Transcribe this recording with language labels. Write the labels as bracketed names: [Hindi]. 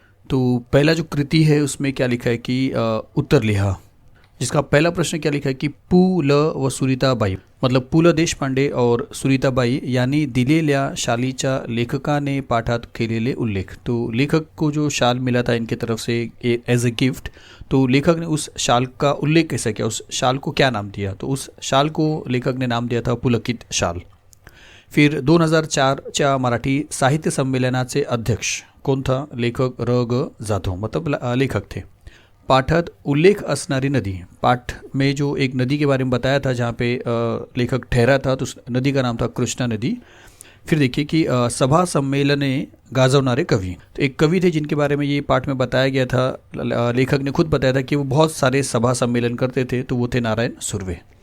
[Hindi] तो पहला जो कृति है उसमें क्या लिखा है कि [Marathi] उत्तर लिहा, [Hindi] जिसका पहला प्रश्न क्या लिखा है कि पु ल व सुनीताबाई, मतलब पु ल देशपांडे और सुनीताबाई [Marathi] यांनी दिलेल्या शालीच्या लेखकाने पाठात केलेले उल्लेख। [Hindi] तो लेखक को जो शाल मिला था इनके तरफ से एज ए गिफ्ट, तो लेखक ने उस शाल का उल्लेख कैसे किया, उस शाल को क्या नाम दिया, तो उस शाल को लेखक ने नाम दिया था पुलकित शाल। फिर [Marathi] 2004च्या मराठी साहित्य संमेलनाचे अध्यक्ष [Hindi] कौन था, लेखक र ग जाधव, मतलब लेखक थे। [Marathi] पाठात उल्लेख असणारी नदी, [Hindi] पाठ में जो एक नदी के बारे में बताया था जहाँ पे लेखक ठहरा था, तो उस नदी का नाम था कृष्णा नदी। फिर देखिए कि [Marathi] सभा सम्मेलने गाजवणारे कवि, [Hindi] तो एक कवि थे जिनके बारे में ये पाठ में बताया गया था। लेखक ने खुद बताया था कि वो बहुत सारे सभा सम्मेलन करते थे, तो वो थे नारायण सुर्वे।